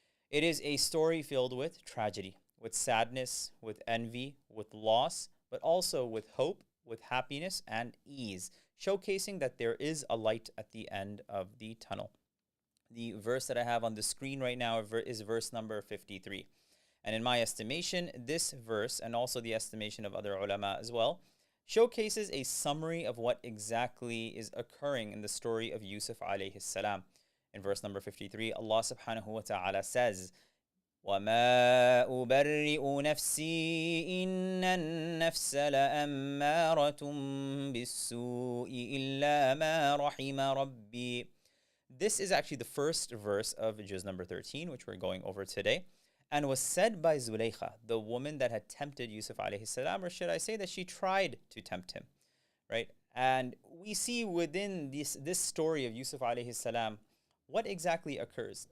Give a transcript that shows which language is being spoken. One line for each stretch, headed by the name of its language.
English: It is a story filled with tragedy, with sadness, with envy, with loss, but also with hope, with happiness and ease, showcasing that there is a light at the end of the tunnel. The verse that I have on the screen right now is verse number 53. And in my estimation, this verse, and also the estimation of other ulama as well, showcases a summary of what exactly is occurring in the story of Yusuf alayhi salam. In verse number 53, Allah subhanahu wa ta'ala says,
Arabic: وَمَا أُبَرِّئُ نَفْسِي إِنَّ النَّفْسَ لَأَمَّارَةٌ بِالسُّوءِ إِلَّا مَا رَحِمَ رَبِّي.
English: This is actually the first verse of Juz number 13, which we're going over today, and was said by Zulaykha, the woman that had tempted Yusuf alayhi salam, or should I say that she tried to tempt him, right? And we see within this story of Yusuf alayhi salam, what exactly occurs.